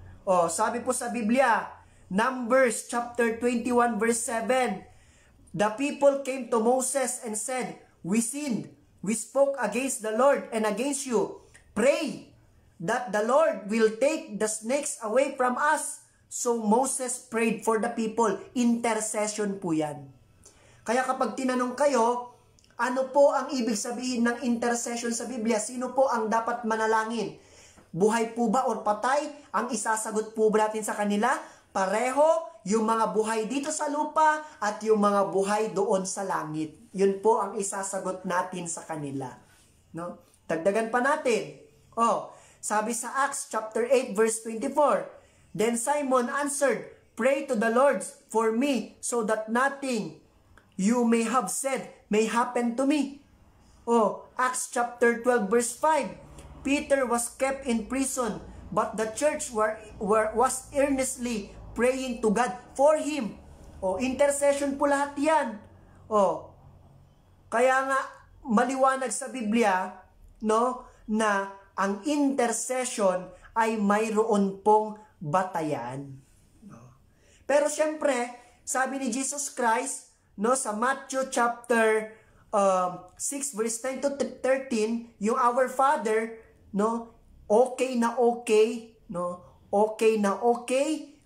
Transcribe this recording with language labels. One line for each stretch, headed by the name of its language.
Filipino: O, sabi po sa Biblia,
English: Numbers chapter 21 verse 7, the people came to Moses and said, we sinned, we spoke against the Lord and against you. Pray that the Lord will take the snakes away from us. So Moses prayed for the people.
Filipino: Intercession po yan. Kaya kapag tinanong kayo, ano po ang ibig sabihin ng intercession sa Biblia? Sino po ang dapat manalangin? Buhay po ba o patay? Ang isasagot po ba natin sa kanila? Pareho, yung mga buhay dito sa lupa at yung mga buhay doon sa langit. Yun po ang isasagot natin sa kanila. No? Dagdagan pa natin. Sabi sa
English: Acts chapter 8 verse 24, then Simon answered, pray to the Lord for me so that nothing you may have said may happen to me. Acts chapter 12 verse 5, Peter was kept in prison, but the church was earnestly praying to God for him.
Filipino: Intercession po lahat yan. Kaya nga maliwanag sa Biblia, no, na ang intercession ay mayroon pong batayan. Pero syempre, sabi ni Jesus Christ, no, sa Matthew chapter 6 verse 10 to 13, yung Our Father, no, okay na okay, no, okay na okay,